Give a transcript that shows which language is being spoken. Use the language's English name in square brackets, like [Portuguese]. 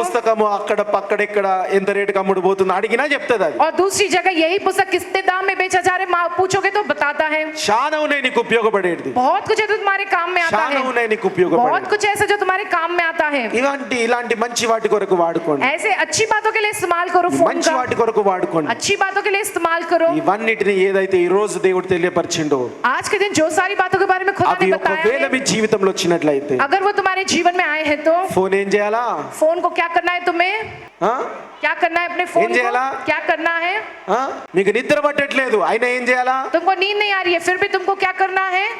[Telugu] పుస్తకము అక్కడ పక్కడెక్కడ ఎంత రేటుకి అమ్ముడుపోతుందో అడిగినా చెప్తుంది అది। [Hindi] और दूसरी जगह यही पुस्तक कितने दाम में बेचा जा रहा है पूछोगे तो बताता है। [Telugu] చాలా ఉన్నాయి నీకు ఉపయోగపడేది, [Hindi] बहुत कुछ है जो तुम्हारे काम में आता [Telugu] చాలా [Hindi] है, [Telugu] ఉన్నాయి నీకు [Hindi] बहुत [Telugu] ఉపయోగపడేది। [Hindi] कुछ ऐसा जो तुम्हारे काम में आता है। [Telugu] ఇలాంటి మంచి వాటి కొరకు వాడుకోండి, [Hindi] ऐसे अच्छी बातों के लिए इस्तेमाल करो, फोन [Telugu] మంచి [Hindi] का [Telugu] వాటి కొరకు వాడుకోండి। [Hindi] अच्छी बातों के लिए इस्तेमाल करो। [Telugu] ఇవన్నిటిని ఏదైతే ఈ రోజు దేవుడు తెలియపరిచిండో [Hindi] आज के दिन जो सारी बातों के बारे में खुदा [Telugu] అవి [Hindi] ने बताया [Telugu] ఒకవేళ [Hindi] है, [Telugu] మీ జీవితంలో వచ్చినట్లయితే [Hindi] अगर वो तुम्हारे जीवन में आए हैं तो [Telugu] ఫోన్ ఏం చేయాలా? [Hindi] फोन को क्या करना है तुम्हें, [Telugu] ఆ? [Hindi] क्या करना है अपने फोन [Telugu] ఏం చేయాలా? [Hindi] को क्या करना है। [Telugu] ఆ? మీకు నిద్ర పట్టట్లేదు అయినా ఏం చేయాలా? [Hindi] तुमको नींद नहीं आ रही है फिर भी तुमको क्या करना है,